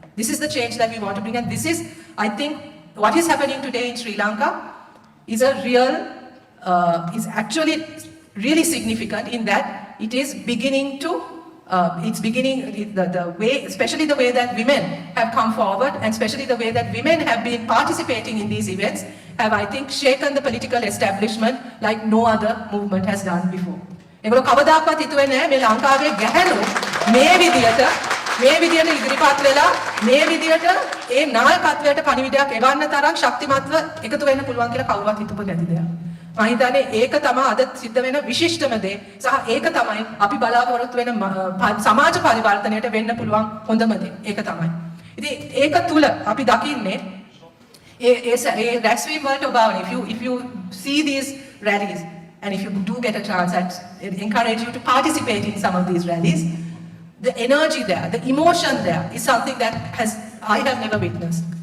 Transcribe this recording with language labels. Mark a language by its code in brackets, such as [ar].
[en] This is the change that we want to bring, and this is, I think, what is happening today in Sri Lanka is is actually really significant in that it is beginning to, the way, especially the way that women have come forward, and especially the way that women have been participating in these events, have, I think, shaken the political establishment like no other movement has done before. [si] ඒගොල්ලෝ කවදාකවත් හිතුවේ නැහැ මේ ලංකාවේ ගැහැණු මේ විදියට ඉදිරිපත් වෙලා මේ විදියට ඒ නායකත්වයට පණිවිඩයක් එවන්න තරම් ශක්තිමත්ව එකතු වෙන්න පුළුවන් කියලා කවුරුවත් හිතුවේ නැති දෙයක්. මම හිතන්නේ ඒක තමයි අද සිද්ධ වෙන විශිෂ්ටම දේ සහ ඒක තමයි අපි බලාපොරොත්තු වෙන සමාජ පරිවර්තනයට වෙන්න පුළුවන් හොඳම දේ. ඒක තමයි. ඉතින් ඒක තුල අපි දකින්නේ ඒ රැස්වීම වලට ඔබවන්නේ [en] if you see these rallies and if you do get a chance, I encourage you to participate in some of these rallies. The energy there, the emotion there is something that I have never witnessed.